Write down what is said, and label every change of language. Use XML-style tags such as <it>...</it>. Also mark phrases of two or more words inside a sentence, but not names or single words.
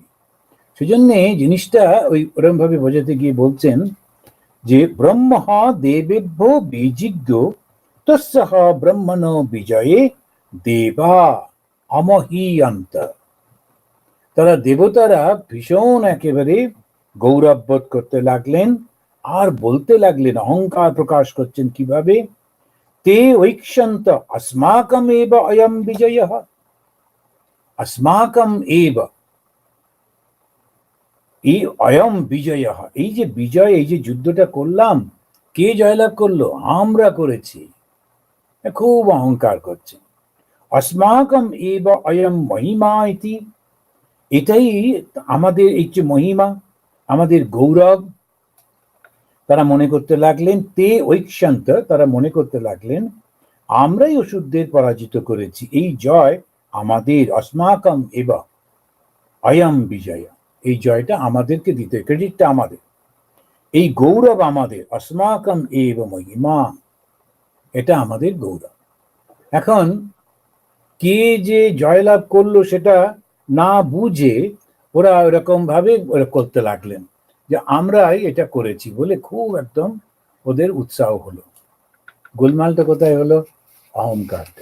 <bn>সেজন্য জিনিসটা ওই ওরম ভাবে বোঝাতে গিয়ে বলছেন যে</bn> <sa>ব্রহ্মঃ দেবেভ্যো বিজিজ্ঞ তস্যঃ ব্রহ্মণ বিজয়ে দেবা অমহীয়ন্ত।</sa> <bn>তারা দেবতারা ভীষণ একেবারে গৌরববোধ করতে লাগলেন, আর বলতে লাগলেন, অহংকার প্রকাশ করছেন কিভাবে,</bn> <sa>তে ঐক্ষন্ত अस्माकम एव अयम विजयः। अस्माकम एव,</sa> <bn>এই</bn> <sa>অয়ম বিজয়ः,</sa> <bn>এই যে বিজয়, এই যে যুদ্ধটা করলাম, কে জয়লাভ করলো? আমরা করেছি। খুব অহংকার করছে।</bn> <sa>अस्माकम एव अयम महिमा इति,</sa> <bn>এটাই আমাদের এই যে মহিমা, আমাদের গৌরব, তারা মনে করতে লাগলেন।</bn> <sa>তে ঐক্ষন্ত,</sa> <bn>তারা মনে করতে লাগলেন আমরাই অসুরদের পরাজিত করেছি, এই জয় আমাদের।</bn> <sa>अस्माकम एव अयम বিজয়,</sa> <bn>এই জয়টা আমাদেরকে দিতে, ক্রেডিটটা আমাদের। এই গৌরব আমাদের,</bn> <sa>अस्माकम एव महिमा,</sa> <bn>এটা আমাদের গৌরব। এখন কে যে জয়লাভ করলো সেটা না বুঝে ওরা এরকম ভাবে ওরা করতে লাগলেন যে আমরাই এটা করেছি বলে, খুব একদম ওদের উৎসাহ হলো। গোলমালটা কোথায় হলো? অহংকারটা।</bn>